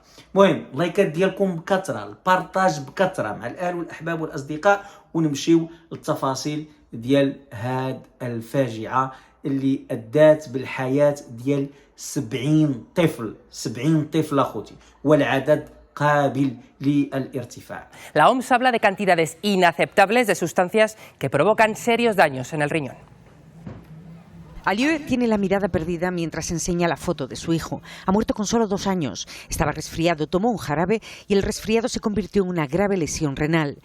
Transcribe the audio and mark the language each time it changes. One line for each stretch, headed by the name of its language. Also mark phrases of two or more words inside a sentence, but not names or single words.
Arabic: المهم اللايكات ديالكم بكثره، البارطاج بكثره مع الاهل والاحباب والاصدقاء، ونمشيو للتفاصيل ديال هاد الفاجعه اللي ادات بالحياه ديال 70 طفل اخوتي، والعدد قابل للارتفاع.
Spanish: La OMS habla de cantidades inaceptables de sustancias que provocan serios daños en el riñón. Aliou tiene la mirada perdida mientras enseña la foto de su hijo. Ha muerto con solo 2 años. Estaba resfriado, tomó un jarabe y el resfriado se convirtió en una grave lesión renal.